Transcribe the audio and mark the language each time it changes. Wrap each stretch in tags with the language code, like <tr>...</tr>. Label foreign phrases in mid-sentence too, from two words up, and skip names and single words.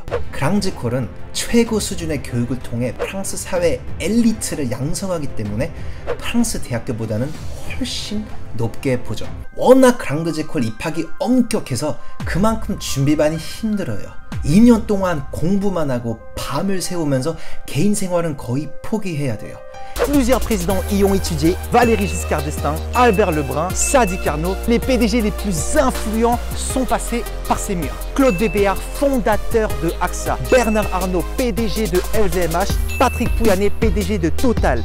<ko>그랑지콜은 최고 수준의 교육을 통해 프랑스 사회 엘리트를 양성하기 때문에 프랑스 대학교보다는 훨씬 높게 보죠. 워낙 그랑지콜 입학이 엄격해서 그만큼 준비반이 힘들어요. 2년 동안 공부만 하고 밤을 새우면서 개인 생활은 거의 포기해야 돼요.</ko> <fr>Plusieurs présidents y ont étudié, Valéry Giscard d'Estaing, Albert Lebrun, Sadi Carnot. Les PDG les plus influents sont passés par ces murs. Claude Bébéar, fondateur de AXA, Bernard Arnault, PDG de LVMH, Patrick Pouyanné, PDG de Total.</fr>